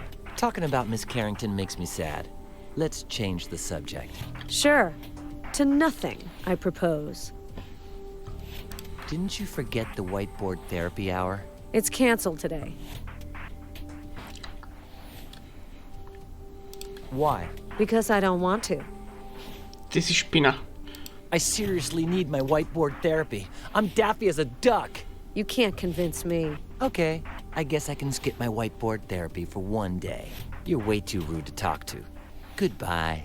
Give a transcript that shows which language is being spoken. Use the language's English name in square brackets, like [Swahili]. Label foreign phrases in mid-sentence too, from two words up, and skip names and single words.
[English] Talking about Miss Carrington makes me sad. Let's change the subject. Sure. To nothing, I propose. Didn't you forget the whiteboard therapy hour? It's canceled today. Why? Because I don't want to. [Slovak] Ty si špina. [English] I seriously need my whiteboard therapy. I'm daffy as a duck. You can't convince me. Okay, I guess I can skip my whiteboard therapy for one day. You're way too rude to talk to. Goodbye.